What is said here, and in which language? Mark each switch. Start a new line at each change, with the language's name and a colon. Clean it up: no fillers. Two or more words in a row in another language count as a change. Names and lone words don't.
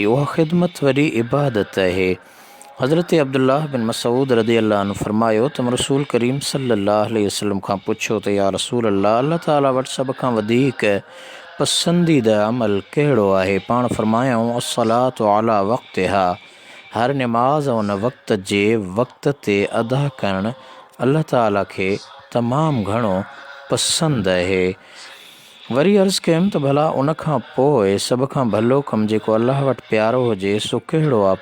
Sindhi: उहा ख़िदमत वरी इबादत आहे। हज़रत अब्दुल्लाह बिन मसूद
Arabic: رضي الله عنه
Sindhi: फरमायो त रसूल करीम
Arabic: صلى الله عليه وسلم
Sindhi: खां पुछो त या रसूल अल्लाह ताला वटि सभ खां वधीक पसंदीदा अमल कहिड़ो आहे? पाण फरमायूं
Arabic: الصلاة على وقتها,
Sindhi: हर निमाज़ उन वक़्त जे वक़्त ते अदा करणु अल्लाह ताला खे तमामु घणो पसंदि आहे। वरी अर्ज़ु कयमि त भला उन खां पोइ सभ खां भलो कमु जेको अल्लाह वटि प्यारो हुजे सो कहिड़ो आहे?